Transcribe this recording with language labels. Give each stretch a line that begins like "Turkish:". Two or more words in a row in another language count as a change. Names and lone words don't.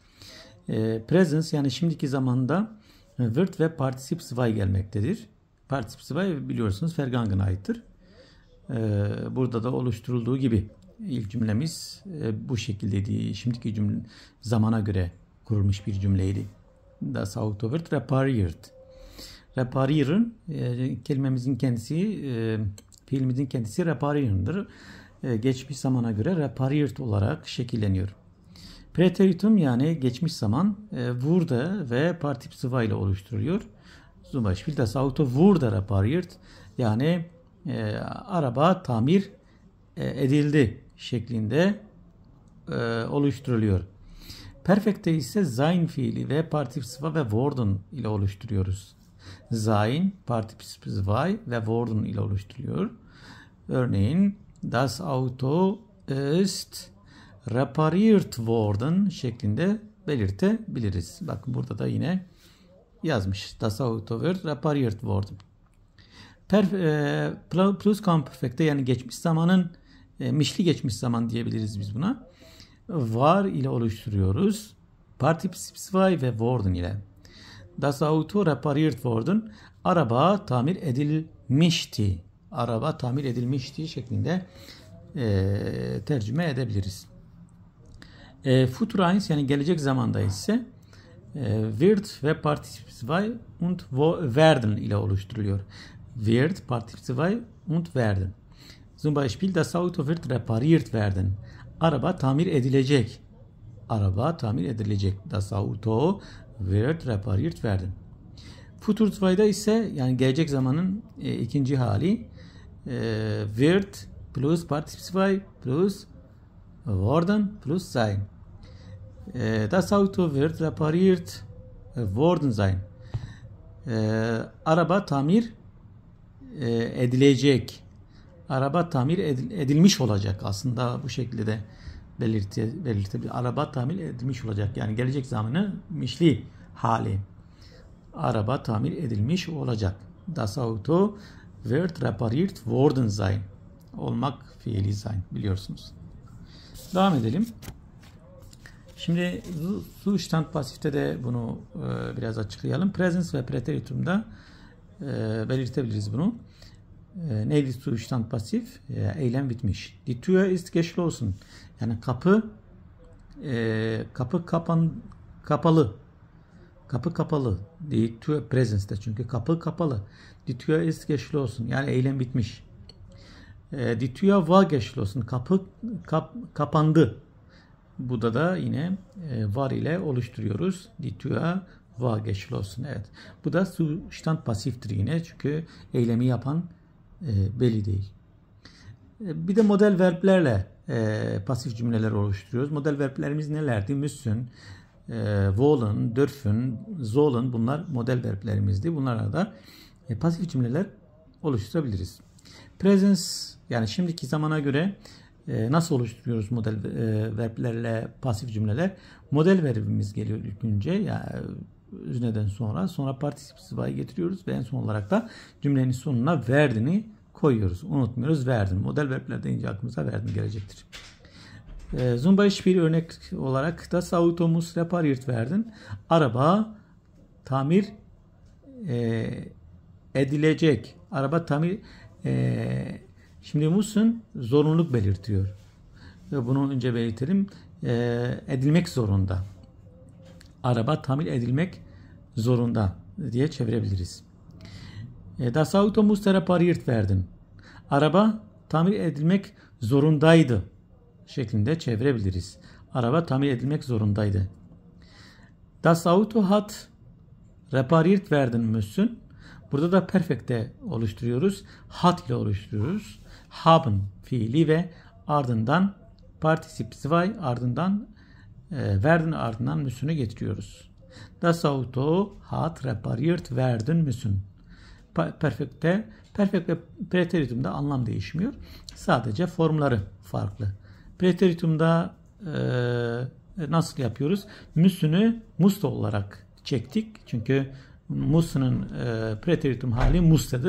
Turkish: Presence yani şimdiki zamanda wird ve Partizip 2 gelmektedir. Partizip 2 biliyorsunuz Vergangen'a aittir. Burada da oluşturulduğu gibi ilk cümlemiz bu şekildeydi. Şimdiki cümle zamana göre kurulmuş bir cümleydi.
German: Das Auto wird repariert.
Turkish: Reparieren kelimemizin kendisi, fiilimizin kendisi reparieren'dır. Geçmiş zamana göre repariert olarak şekilleniyor. Präteritum yani geçmiş zaman wurde ve Partizip 2 ile oluşturuyor.
German: Zum Beispiel das Auto wurde repariert
Turkish: yani araba tamir edildi şeklinde oluşturuluyor. Perfect'te ise sein fiili ve Partizip 2 ve worden ile oluşturuyoruz. Sein, Partizip 2 ve worden ile oluşturuyor. Örneğin
German: das Auto ist repariert worden
Turkish: şeklinde belirtebiliriz. Bakın burada da yine yazmış.
German: Das Auto wird repariert worden.
Turkish: Pluscuamperfect'te yani geçmiş zamanın mişli geçmiş zaman diyebiliriz biz buna. Var ile oluşturuyoruz. Partizip 2 ve worden ile.
German: Das Auto repariert worden.
Turkish: Araba tamir edilmişti. Araba tamir edilmişti şeklinde tercüme edebiliriz.
German: Futur eins
Turkish: yani gelecek zamanda ise wird ve
German: Partizip 2 und werden
Turkish: ile oluşturuluyor.
German: Wird, Partizip 2 und werden. Zum Beispiel das Auto wird repariert werden.
Turkish: Araba tamir edilecek. Araba tamir edilecek.
German: Das Auto wird repariert werden.
Turkish: Futur 2'da ise yani gelecek zamanın ikinci hali
German: wird plus Partizip 2 plus worden plus sein. Das Auto wird repariert worden sein.
Turkish: Araba tamir edilecek. Araba tamir edilmiş olacak. Aslında bu şekilde de belirtebilir. Araba tamir edilmiş olacak. Yani gelecek zamanı mişli hali. Araba tamir edilmiş olacak.
German: Das Auto wird repariert worden sein.
Turkish: Olmak fiili sein biliyorsunuz. Devam edelim. Şimdi Zustand pasifte de bunu biraz açıklayalım. Presence ve Präteritum'da belirtebiliriz bunu. Neydi Zustand pasif? Eylem bitmiş.
German: Die Tür ist geschlossen.
Turkish: Yani kapı kapalı. Kapı kapalı.
German: Die Tür
Turkish: Presence'de çünkü kapı kapalı.
German: Die Tür ist geschlossen.
Turkish: Yani eylem bitmiş.
German: Die Tür war geschlossen.
Turkish: Kapı kapandı. Burada da yine var ile oluşturuyoruz.
German: Die Tür war geschlossen.
Turkish: Evet. Bu da Zustand pasiftir yine. Çünkü eylemi yapan belli değil. Bir de model verblerle pasif cümleler oluşturuyoruz. Model verblerimiz nelerdi?
German: Müssen, wollen, dürfen, sollen,
Turkish: bunlar model verblerimizdi. Bunlarla da pasif cümleler oluşturabiliriz. Presence, yani şimdiki zamana göre nasıl oluşturuyoruz model verblerle pasif cümleler? Model verbimiz geliyor ilk önce. Yani özneden sonra participle getiriyoruz ve en son olarak da cümlenin sonuna werdeni koyuyoruz. Unutmuyoruz, werden. Model verbler deyince aklımıza werden gelecektir.
German: Zum Beispiel
Turkish: örnek olarak
German: das Auto muss repariert werden.
Turkish: Araba tamir edilecek. Araba tamir şimdi müssen zorunluluk belirtiyor. Bunu önce belirtelim. Edilmek zorunda. Araba tamir edilmek zorunda diye çevirebiliriz.
German: Das Auto muss repariert werden.
Turkish: Araba tamir edilmek zorundaydı şeklinde çevirebiliriz. Araba tamir edilmek zorundaydı.
German: Das Auto hat repariert werden müssen.
Turkish: Burada da perfect'te oluşturuyoruz. Hat ile oluşturuyoruz. Haben fiili ve ardından Partizip 2 ardından werden ardından müssen'ü getiriyoruz.
German: Das Auto hat repariert werden müssen.
Turkish: Perfect'te, perfect ve preteritumda anlam değişmiyor. Sadece formları farklı. Preteritumda nasıl yapıyoruz? Müssen'ü must olarak çektik. Çünkü mus'nun preteritum hali mustedir.